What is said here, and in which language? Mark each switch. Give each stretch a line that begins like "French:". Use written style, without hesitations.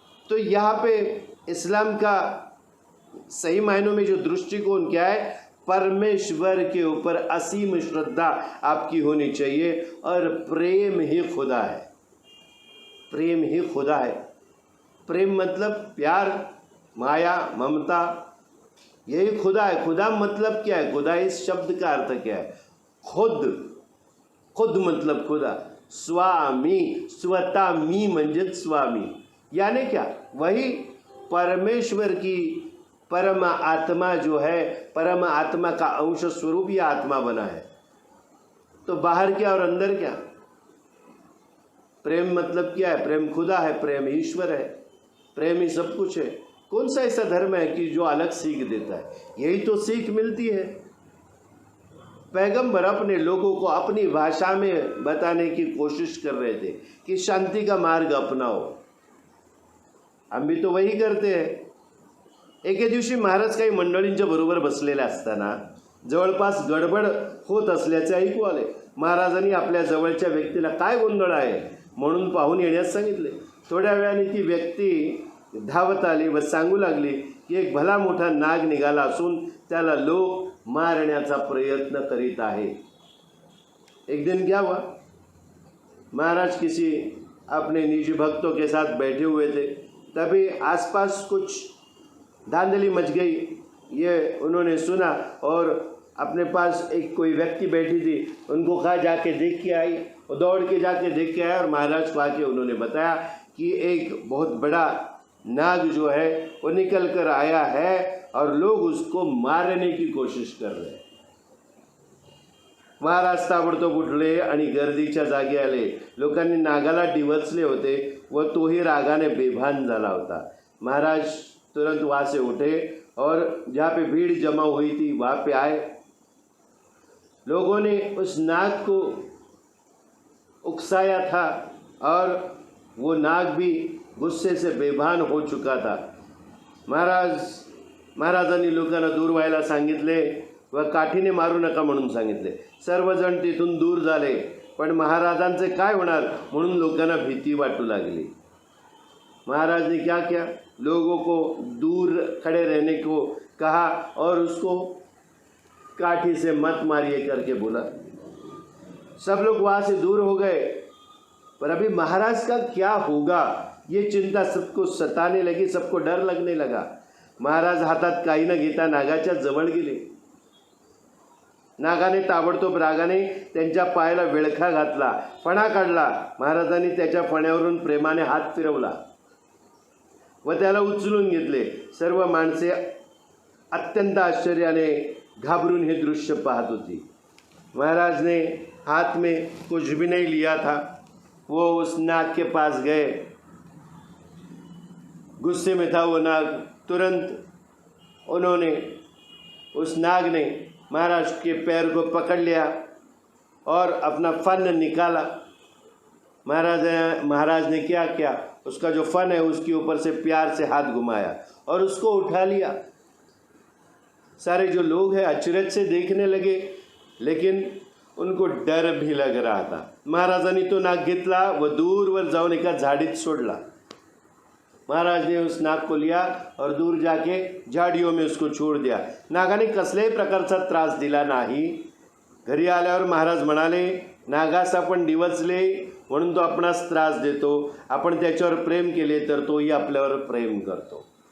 Hindi: तो यहाँ पे इस्लाम का सही मायनों में जो दृष्टिकोण क्या है, परमेश्वर के ऊपर असीम श्रद्धा आपकी होनी चाहिए और प्रेम ही खुदा है। प्रेम ही खुदा है। प्रेम मतलब प्यार, माया, ममता, यही खुदा है। खुदा मतलब क्या है? खुदा इस शब्द का अर्थ क्या है? खुद। खुद मतलब खुदा।
Marathi: स्वामी, स्वता मी म्हणजे स्वामी,
Hindi: यानी क्या? वही परमेश्वर की परम आत्मा जो है, परम आत्मा का अंश स्वरूप यह आत्मा बना है। तो बाहर क्या और अंदर क्या? प्रेम मतलब क्या है? प्रेम खुदा है, प्रेम ईश्वर है, प्रेम ही सब कुछ है। कौन सा ऐसा धर्म है कि जो अलग सीख देता है? यही तो सीख मिलती है। पैगंबर अपने लोगों को अपनी भाषा में बताने की कोशिश कर रहे थे कि शांति का मार्ग अपनाओ। हम भी तो वही करते हैं।
Marathi: एके दिवशी महाराज काही मंडळींच्या बरोबर बसलेले असताना जवळपास गडबड होत असल्याचे ऐकू आले। महाराजांनी आपल्या जवळच्या व्यक्तीला काय गोंधळ आहे म्हणून पाहून येण्यास सांगितले। थोड्या वेळाने ती व्यक्ती धावत आली व सांगू लागली की एक भला मोठा नाग निघाला असून त्याला लोक मारण्याचा प्रयत्न करीत आहे।
Hindi: एक दिन क्या हुआ, महाराज किसी अपने निजी भक्तों के साथ बैठे हुए थे, तभी आसपास कुछ धांधली मच गई। ये उन्होंने सुना और अपने पास एक कोई व्यक्ति बैठी थी, उनको कहा जाके देख के आई। वो दौड़ के जाके देख के आया और महाराज को आके उन्होंने बताया कि एक बहुत बड़ा नाग जो है वो निकल कर आया है और लोग उसको मारने की कोशिश कर रहे हैं।
Marathi: महाराज ताबडतोब उठले आणि गर्दीच्या जागी आले। लोकांनी नागाला डिवचले होते व तोही रागाने बेभान झाला होता।
Hindi: महाराज तुरंत वहाँ से उठे और जहाँ पे भीड़ जमा हुई थी वहाँ पे आए। लोगों ने उस नाग को उकसाया था और वो नाग भी गुस्से से बेभान हो चुका था।
Marathi: महाराजांनी लोकांना दूर व्हायला सांगितले व काठीने मारू नका म्हणून सांगितले। सर्वजण तिथून दूर झाले, पण महाराजांचे काय होणार म्हणून लोकांना भीती वाटू लागली।
Hindi: महाराज ने क्या किया? लोगों को दूर खड़े रहने को कहा और उसको काठी से मत मारिए करके बोला। सब लोग वहाँ से दूर हो गए, पर अभी महाराज का क्या होगा ये चिंता सबको सताने लगी, सबको डर लगने लगा।
Marathi: महाराज हातात काही न घेता नागाच्या जवळ गेले। नागाने ताबडतोब रागाने त्यांच्या पायाला विळखा घातला, फणा काढला। महाराजांनी त्याच्या फण्यावरून प्रेमाने हात फिरवला व त्याला उचलून घेतले। सर्व माणसे अत्यंत आश्चर्याने घाबरून हे दृश्य पाहत होती।
Hindi: महाराज ने हाथ में कुछ भी नहीं लिया था, वो उस नाग के पास गए। गुस्से में था वो नाग। तुरंत उन्होंने, उस नाग ने महाराज के पैर को पकड़ लिया और अपना फन निकाला। महाराज ने क्या किया? उसका जो फन है उसके ऊपर से प्यार से हाथ घुमाया और उसको उठा लिया। सारे जो लोग हैं अचरज से देखने लगे, लेकिन उनको डर भी लग रहा था।
Marathi: महाराजांनी तो नाग घेतला व दूरवर जाऊन एका झाडीत सोडला।
Hindi: महाराज ने उस नाग को लिया और दूर जाके झाड़ियों में उसको छोड़ दिया।
Marathi: नागाने कसल्याही प्रकारचा त्रास दिला नाही। घरी आल्यावर महाराज म्हणाले, नागास आपण डिवचले म्हणून तो आपणास त्रास देतो, आपण त्याच्यावर प्रेम केले तर तोही आपल्यावर प्रेम करतो।